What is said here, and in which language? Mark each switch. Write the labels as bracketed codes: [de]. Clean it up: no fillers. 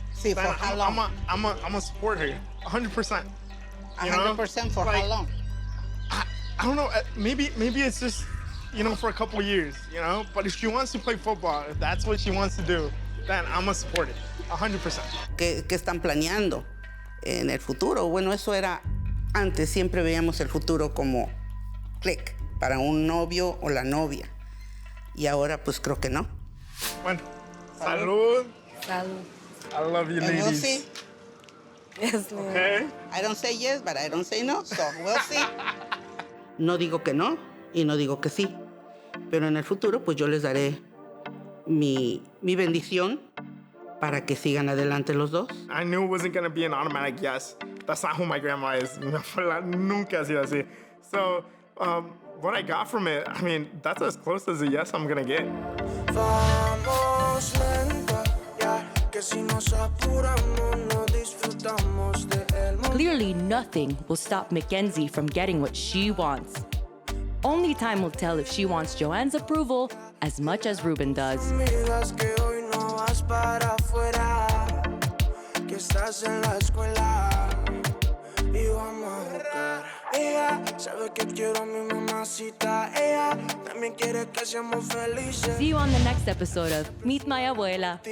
[en] See, for then how long? I'm a support her, 100%. You know? 100% for Like, how long? I don't know. Maybe it's just, you know, for a couple of years, you know. But if she wants to play football, if that's what she wants to do, then I'm gonna support it, 100%. [es] ¿Qué están planeando en el futuro? Bueno, eso era antes. Siempre veíamos el futuro como click para un novio o la novia. Y ahora, pues creo que no. Bueno, salud. Salud. [en] I love you, And we'll ladies. see. Yes, ma'am. Okay. I don't say yes, but I don't say no, so we'll see. [es] No digo que no y no digo que sí. Pero en el futuro, pues yo les daré mi bendición para que sigan adelante los dos. [en] I knew it wasn't gonna be an automatic yes. That's not who my grandma is. Nunca ha sido así. So, what I got from it, I mean, that's as close as a yes I'm gonna get. [es] Vamos lento, ya que si nos apuramos no disfrutamos de el momento. [en] Clearly, nothing will stop McKenzie from getting what she wants. Only time will tell if she wants Joanne's approval as much as Ruben does. [es] Miras que hoy no vas para afuera, que estás en la escuela y vamos a jugar. Ella sabe que quiero a mi mamacita, ella también quiere que seamos felices. [en] See you on the next episode of Meet My Abuela.